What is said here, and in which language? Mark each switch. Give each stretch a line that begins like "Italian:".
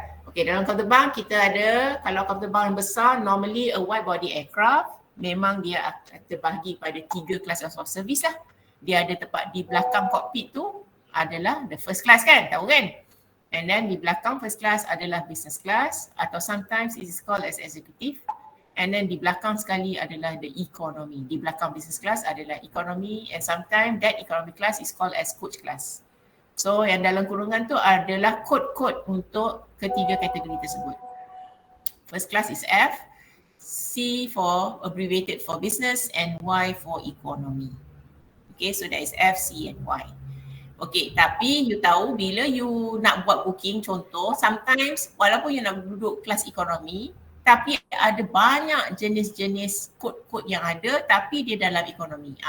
Malay: Okay, dalam kapal terbang kita ada, kalau kapal terbang yang besar,
English: normally a wide body aircraft,
Malay: memang dia akan terbahagi pada 3
English: classes of service
Malay: lah. Dia ada tempat di belakang cockpit tu adalah the first class kan, tahu kan? And then di belakang first class adalah business class, atau
English: sometimes it is called as executive.
Malay: And then di belakang sekali adalah the economy. Di belakang
English: business class
Malay: adalah
English: economy, and sometimes that economy class is called as coach class.
Malay: So yang dalam kurungan tu adalah kod-kod untuk ketiga kategori tersebut.
English: First class is F, C for abbreviated for business, and Y for economy. Okay, so that is F, C and Y.
Malay: Okay, tapi you tahu bila you nak buat booking, contoh sometimes walaupun you nak duduk kelas ekonomi, tapi ada banyak jenis-jenis kod-kod yang ada tapi dia dalam ekonomi.